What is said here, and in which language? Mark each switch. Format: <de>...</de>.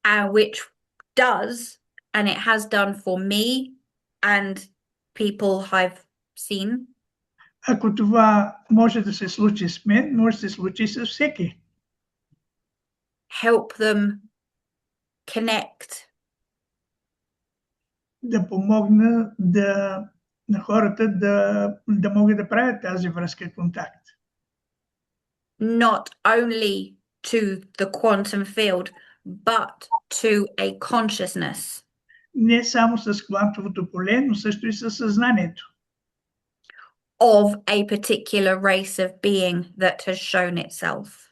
<en>Which does, and it has done for me and people I've seen.</en> <bg>Ако това може да се случи с мен, може да се случи с всеки.</bg> <en>Help them connect</en> <bg>да помогна на хората да могат да правят тази връзка, контакт.</bg> <en>Not only to the quantum field, but to a consciousness.</en> <bg>Не само с квантовото поле, но също и със съзнанието.</bg> <en>Of a particular race of being that has shown itself.</en>